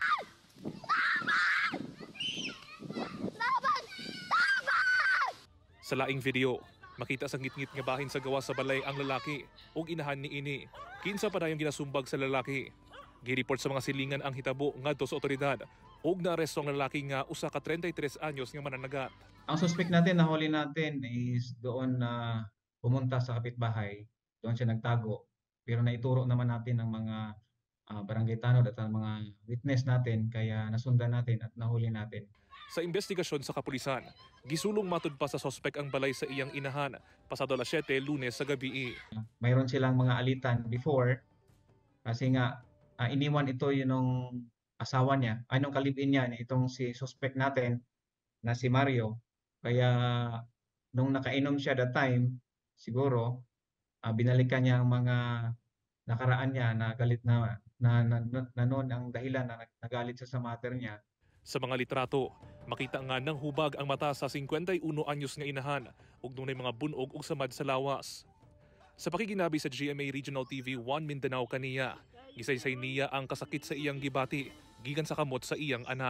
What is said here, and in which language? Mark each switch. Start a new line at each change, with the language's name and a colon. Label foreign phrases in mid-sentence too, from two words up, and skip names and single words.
Cebuano: Sa laing video, makita sa ngit-ngit nga bahin sa gawa sa balay ang lalaki ug inahan niini. Kinsa pa dayong ginasumbag sa lalaki. Gireport sa mga silingan ang hitabo ngadto sa otoridad ug naaresto ang lalaki nga usa ka 33 anyos nga mananagat.
Filipino: Ang suspect natin, nahuli natin is doon na pumunta sa kapitbahay, doon siya nagtago. Pero naituro naman natin ang mga barangay tanod at ang mga witness natin, kaya nasundan natin at nahuli natin.
Cebuano: Sa investigasyon sa kapulisan, gisulong matud pa sa sospek ang balay sa iyang inahan pasado alas 7 Lunes sa gabi.
Filipino: Mayroon silang mga alitan before kasi nga iniwan ito yung asawa niya, anong kalibin niya, itong si suspect natin na si Mario. Kaya nung nakainom siya
English: that time,
Filipino: siguro binalikan niya ang mga nakaraan niya na galit na noon ang dahilan na nagalit siya sa mater niya.
Cebuano: Sa mga litrato, makita nga nang hubag ang mata sa 51 anyos nga inahan ug dunay mga bunog ug samad sa lawas. Sa pakikinabi sa GMA Regional TV 1 Mindanao kaniya, gisaysay niya ang kasakit sa iyang gibati gikan sa kamot sa iyang anak.